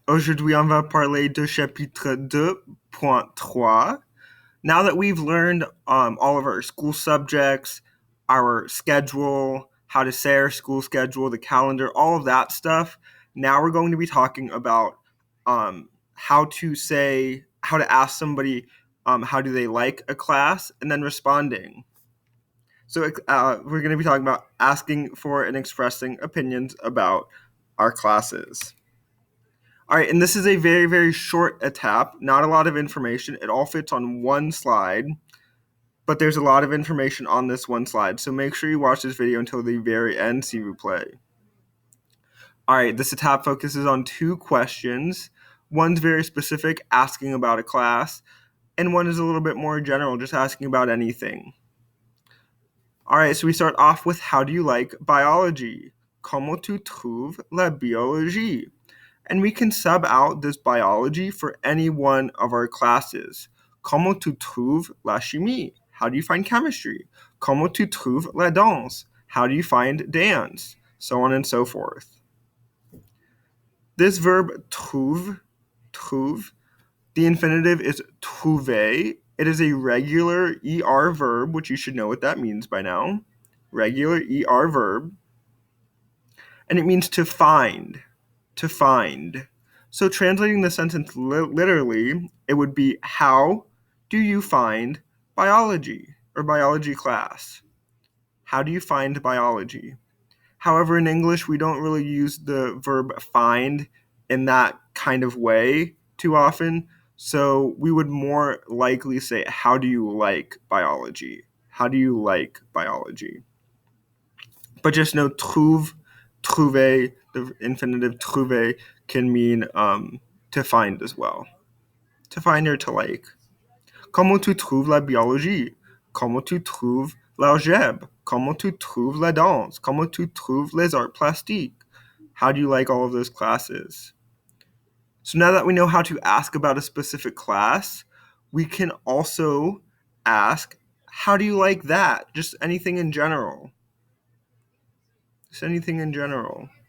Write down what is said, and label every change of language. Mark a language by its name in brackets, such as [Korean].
[French] Aujourd'hui, on va parler de chapitre 2.3. [English] Now that we've learned all of our school subjects, our schedule, how to say our school schedule, the calendar, all of that stuff, now we're going to be talking about how to ask somebody how do they like a class, and then responding. So we're going to be talking about asking for and expressing opinions about our classes. All right, and this is a very, very short étape, not a lot of information. It all fits on one slide, but there's a lot of information on this one slide. So make sure you watch this video until the very end, [French] s'il vous plaît. [English] All right, this étape focuses on two questions. One's very specific, asking about a class, and one is a little bit more general, just asking about anything. All right, so we start off with how do you like biology? [French] Comment tu trouves la biologie? [English] And we can sub out this biology for any one of our classes. [French] Comment tu trouves la chimie? [English] How do you find chemistry? [French] Comment tu trouves la danse? [English] How do you find dance? So on and so forth. This verb trouve, the infinitive is trouver. It is a regular ER verb, which you should know what that means by now. Regular ER verb. And it means to find. To find. So translating the sentence literally, it would be, how do you find biology or biology class? How do you find biology? However, in English, we don't really use the verb find in that kind of way too often. So we would more likely say, how do you like biology? How do you like biology? But just know trouver, the infinitive trouver can mean to find as well. To find or to like. [French] Comment tu trouves la biologie? Comment tu trouves l'algèbre? Comment tu trouves la danse? Comment tu trouves les arts plastiques? [English] How do you like all of those classes? So now that we know how to ask about a specific class, we can also ask, how do you like that? Just anything in general. Just anything in general.